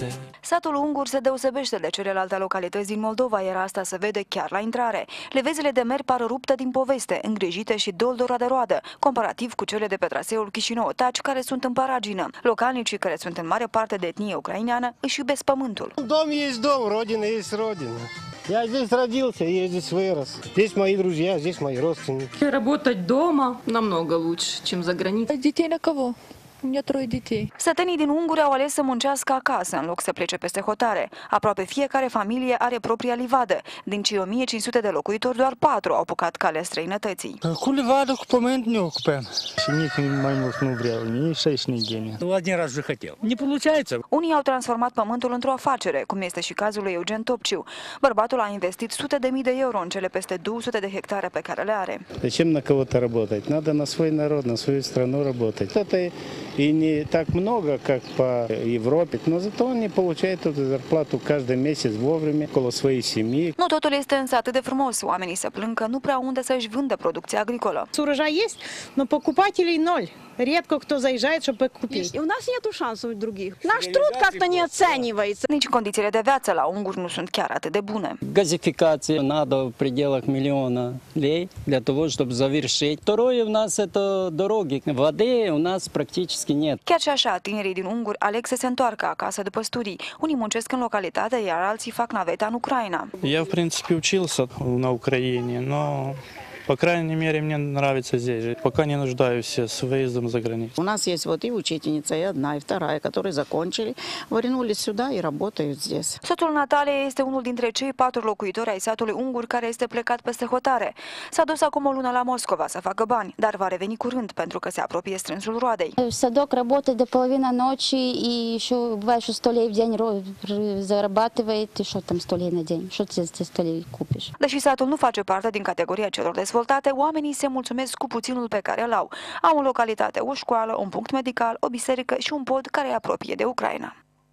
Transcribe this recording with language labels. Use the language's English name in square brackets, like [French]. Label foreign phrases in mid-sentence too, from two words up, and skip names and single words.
[Romanian] Satul Ungur se deosebește de celelalte localități din Moldova, iar asta se vede chiar la intrare. Levezile de mer par rupte din poveste, îngrijite și doldora de roadă, comparativ cu cele de pe traseul Chișinău-Taci, care sunt în paragină. Localnicii, care sunt în mare parte de etnie ucraineană, își iubesc pământul. [Russian] Дом есть дом, родина есть родина. Я здесь родился, я здесь вырос. Здесь мои друзья, здесь мои родственники. Работать дома намного лучше, чем за границей. Детей на кого? У меня 3 детей. [Romanian] Sătenii din Unguri au ales să muncească acasă, în loc să plece peste hotare. Aproape fiecare familie are propria livadă. Din cei 1500 de locuitori, doar 4 au apucat calea străinătății. Cu livadă, cu pământ не ocupăm. Și nici mai mult nu vreau, nici 6 недели. [Russian] Один раз же хотел. Не получается. [Romanian] Unii au transformat pământul într-o afacere, cum este și cazul lui Eugen Topciu. Bărbatul a investit sute de mii de euro în cele peste 200 de hectare pe care le are. [Russian] Зачем на кого-то работать? Надо на свой народ, на свою страну работать. Это и не так много, как по Европе, но зато он не получает эту зарплату каждый месяц вовремя, около своей семьи. [Romanian] Nu totul este însă atât de frumos. Oamenii se plâng că nu prea unde să-și vândă producția agricolă. [Russian] Урожай есть, но покупателей ноль. Редко кто заезжает, чтобы купить. У нас нету шансов других. Наш труд как-то не оценивается. [Romanian] Nici condițiile de viață la Unguri nu sunt chiar atât de bune. [Russian] Газификация надо в пределах миллиона лей для того, чтобы завершить. Второе у нас это дороги. Воды у нас практически нет. [Romanian] Chiar și așa, tinerii din Unguri aleg să se întoarcă acasă după studii. Unii muncesc în localitate, iar alții fac naveta în Ucraina. [Russian] Я, в принципе, учился на Украине, но, по крайней мере, мне нравится здесь жить. Пока не нуждаюсь с выездом за границу. У нас есть вот и учительница, и одна, и вторая, которые закончили, вернулись сюда и работают здесь. [Romanian] Soțul Nataliei este unul dintre cei 4 locuitori ai satului Unguri care este plecat peste hotare. S-a dus acum o lună la Moscova să facă bani, dar va reveni curând pentru că se apropie strânsul roadei. [Russian] Садок работает до половины ночи и еще бывает, что 100 лей в день зарабатывает. И что там 100 лей на день? Что ты за 100 lei купишь? [Romanian] Deși satul nu face parte din categoria celor dezvoltate, oamenii se mulțumesc cu puținul pe care îl au. Au în localitate o școală, un punct medical, o biserică și un pod care îi apropie de Ucraina.